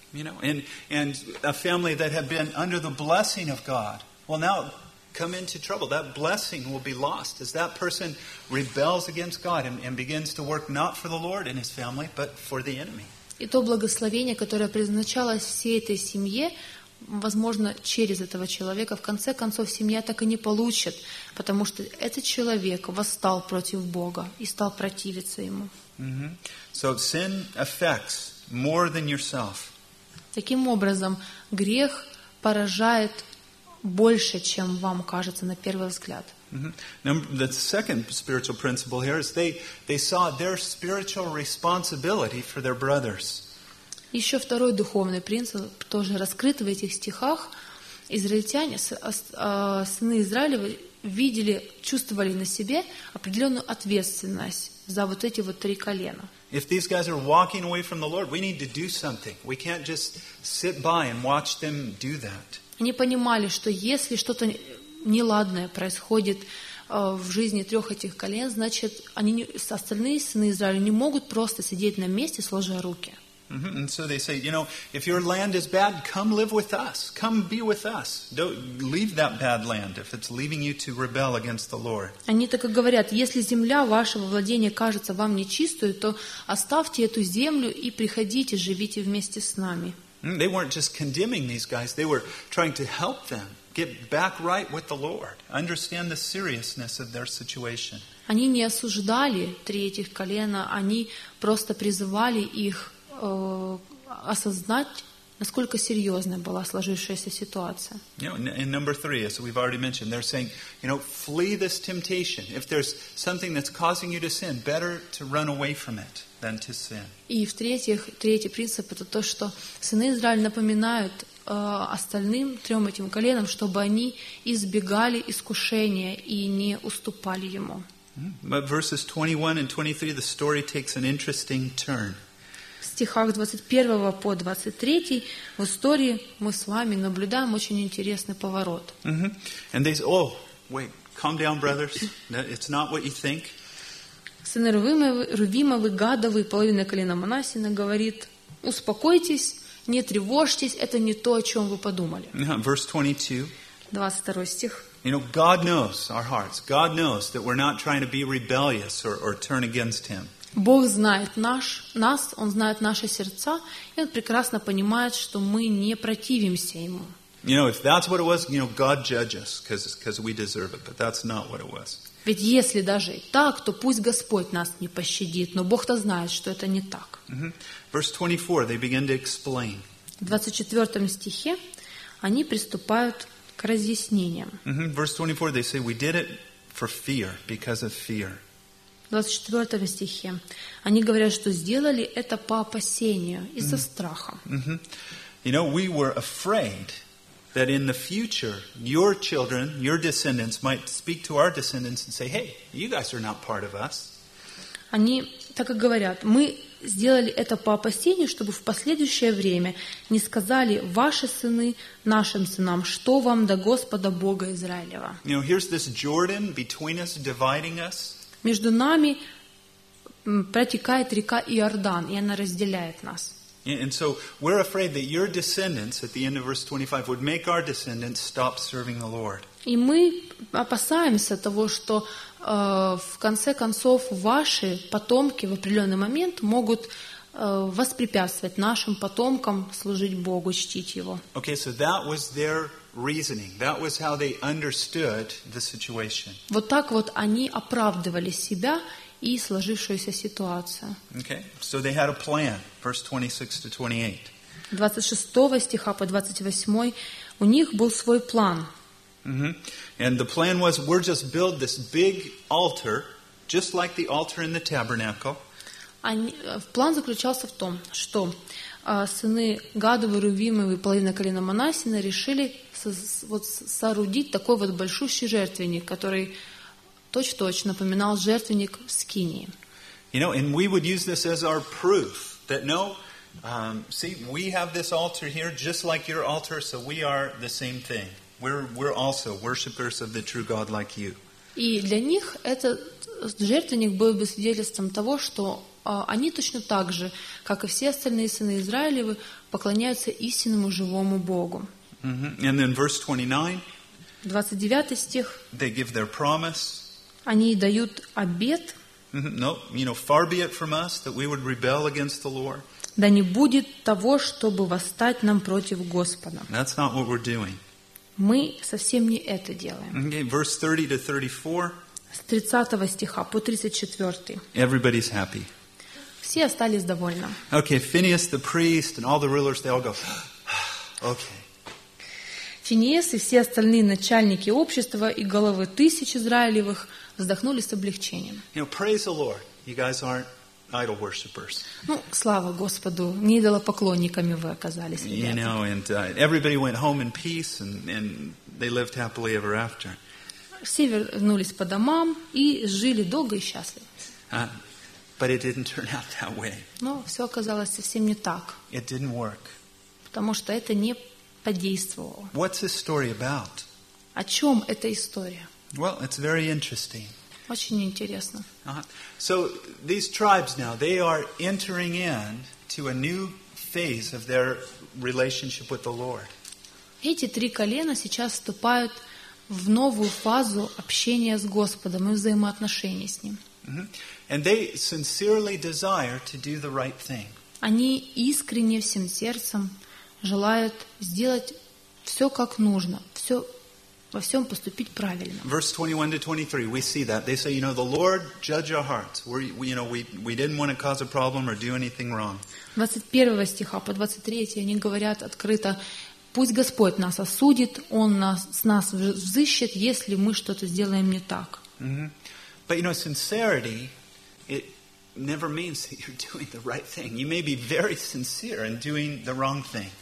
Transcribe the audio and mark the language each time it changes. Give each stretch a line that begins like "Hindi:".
English: You know, and a family that had been under the blessing of God will now come into trouble. That blessing will be lost as that person rebels against God and begins to work not for the Lord and his family, but for the enemy.
Russian: И то благословение, которое предназначалось всей этой семье, возможно, через этого человека, в конце концов, семья так и не получит, потому что этот человек восстал против Бога и стал противиться Ему.
English: Mm-hmm. So sin affects more than yourself.
Russian: Таким образом, грех поражает больше, чем вам кажется на первый взгляд. Mm-hmm.
English: The second spiritual principle here is they saw their spiritual responsibility for their brothers.
Russian: Еще второй духовный принцип, тоже раскрыт в этих стихах. Израильтяне, сыны Израилевы, видели, чувствовали на себе определенную ответственность за вот эти вот три колена.
English: If these guys are walking away from the Lord, we need to do something. We can't just sit by and watch them do that.
Russian: Они понимали, что если что-то неладное происходит в жизни трех этих колен, значит, остальные сыны Израиля не могут просто сидеть на месте, сложа руки. Mm-hmm.
English: And so they say, you know, if your land is bad, come live with us. Come be with us. Don't leave that bad land if it's leaving you to rebel against the Lord.
Russian: Они так и говорят, если земля вашего владения кажется вам нечистой, то оставьте эту землю и приходите, живите вместе с нами.
English: Mm-hmm. They weren't just condemning these guys. They were trying to help them get back right with the Lord, understand the seriousness of their situation.
Russian: Они не осуждали три этих колена, они просто призывали их осознать, насколько серьезной была сложившаяся ситуация.
English: You know, and number three, as we've already mentioned, they're saying, you know, flee this temptation. If there's something that's causing you to sin, better to run away from it than to sin.
Russian: И в-третьих, третий принцип это то, что сыны Израиля напоминают остальным трем этим коленам, чтобы они избегали искушения и не уступали ему.
English: But verses 21 and 23, the story takes an interesting turn.
Russian: В стихах 21 по 23 в истории мы с вами наблюдаем очень интересный поворот. Mm-hmm.
English: And they say, oh, wait, calm down, brothers. It's not what you think.
Russian: Сыны Рувимовы, Гадовы, половина колена Манассина говорит, успокойтесь, не тревожьтесь, это не то, о чем вы подумали.
English: Mm-hmm. Verse 22.
Russian: 22 стих.
English: You know, God knows our hearts. God knows that we're not trying to be rebellious or turn against Him.
Russian: Бог знает нас, Он знает наши сердца, и Он прекрасно понимает, что мы не противимся Ему.
English: You know, if that's what it was, you know, God judges because we deserve it, but that's not what it was.
Russian: Ведь если даже и так, то пусть Господь нас не пощадит, но Бог-то знает, что это не так.
English: Mm-hmm. Verse 24, they begin to explain.
Russian: В 24 стихе они приступают к разъяснениям. Mm-hmm.
English: Verse 24, they say, we did it for fear, because of fear.
Russian: В 24 стихе они говорят, что сделали это по опасению, из-за mm-hmm. страха. Mm-hmm.
English: You know, we were afraid that in the future your children, your descendants might speak to our descendants and say, hey, you guys are not part of us.
Russian: Они так и говорят, мы сделали это по опасению, чтобы в последующее время не сказали ваши сыны нашим сынам, что вам до Господа Бога Израилева.
English: You know, here's this Jordan between us, dividing us.
Russian: Между нами протекает река Иордан, и она разделяет нас.
English: And so we're afraid that your descendants, at the end of verse 25, would make our descendants stop serving the Lord.
Russian: И мы опасаемся того, что в конце концов ваши потомки в определенный момент могут воспрепятствовать нашим потомкам служить Богу, чтить Его.
English: Okay, so that was their reasoning. That was how they understood the situation.
Russian: Вот так вот они оправдывали себя и сложившуюся ситуацию.
English: Okay, so they had a plan. Verse 26 to 28.
Russian: 26 стиха по 28 у них был свой план. Mm-hmm.
English: And the plan was, we're just build this big altar, just like the altar in the tabernacle.
Russian: План заключался в том, что сыны Гадовы, Рувимовы, половина колена Манассина решили соорудить такой вот большущий жертвенник, который точь-в-точь напоминал жертвенник в Скинии.
English: You know, and we would use this as our proof that no, see, we have this altar here just like your altar, so we are the same thing. We're also worshippers of the true God like you.
Russian: И для них этот жертвенник был бы свидетельством того, что они точно так же, как и все остальные сыны Израилевы, поклоняются истинному живому Богу.
English: Mm-hmm. And then verse 29.
Russian: 29 стих.
English: They give their promise.
Russian: Они дают обет.
English: Mm-hmm. No, you know, far be it from us that we would rebel against the Lord.
Russian: Да не будет того, чтобы восстать нам против Господа.
English: That's not what we're doing.
Russian: Мы совсем не это делаем.
English: Okay, verse 30 to 34.
Russian: С 30 стиха по 34.
English: Everybody's happy.
Russian: Все остались довольны.
English: Okay, Phinehas the priest and all the rulers, they all go, okay.
Russian: Финиес и все остальные начальники общества и головы тысяч Израилевых вздохнули с облегчением.
English: You know, praise the Lord, you guys aren't idol worshippers.
Russian: Ну, слава Господу, не идолопоклонниками вы оказались, ребята.
English: You know, and everybody went home in peace, and they lived happily ever after.
Russian: Все вернулись по домам и жили долго и счастливо.
English: But it didn't turn out that way.
Russian: Но все оказалось совсем не так.
English: It didn't work.
Russian: Потому что это не подействовало.
English: What's this story about?
Russian: О чем эта история?
English: Well, it's very interesting.
Russian: Очень интересно.
English: So these tribes now, they are entering in to a new phase of their relationship with the Lord.
Russian: Эти три колена сейчас вступают в новую фазу общения с Господом и взаимоотношений с Ним.
English: And they sincerely desire to do the right thing.
Russian: Они искренне всем сердцем желают сделать все как нужно, все во всем поступить правильно.
English: Verse 21 to 23, we see that. They say, you know, the Lord judge our hearts. We didn't want to cause a problem or do anything wrong.
Russian: 21 стиха по 23 они говорят открыто, пусть Господь нас осудит, Он нас, с нас взыщет, если мы что-то сделаем не так. Mm-hmm.
English: But, you know, sincerity, it never means that you're doing the right thing. You may be very sincere in doing the wrong thing.